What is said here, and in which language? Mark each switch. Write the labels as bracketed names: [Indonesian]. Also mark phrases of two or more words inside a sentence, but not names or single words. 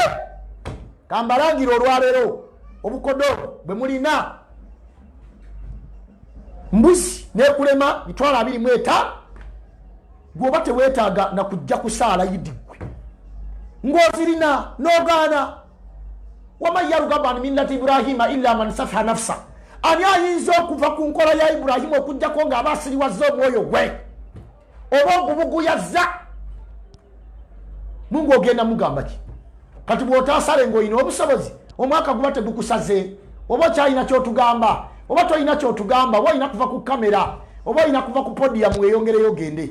[Ganda] Kambalangira olwaleero obukodo bwe mulina mbuzi nekulema mitwalo 25, gwoba teweetaaga na kujja kusaala Idi gwe ng'ozirina n'ogaana. [Arabic] ومن يرغب عن ملة إبراهيم إلا من سفه نفسه, [Ganda] ani ayinza okuva ku nkola ya Ibrahimu okujjako ng'aba asiriwazza omwoyo gwe oba ogubuguyazza? Mungu ogenda mugamba ki? Kati bw'otaasale ng'olina obusobozi, omwaka guba tegukusaze, oba okyalina ky'otugamba oba tolina ky'otugamba, oba olina kuva ku kamera oba olina kuva ku podium weeyongereyo ogende.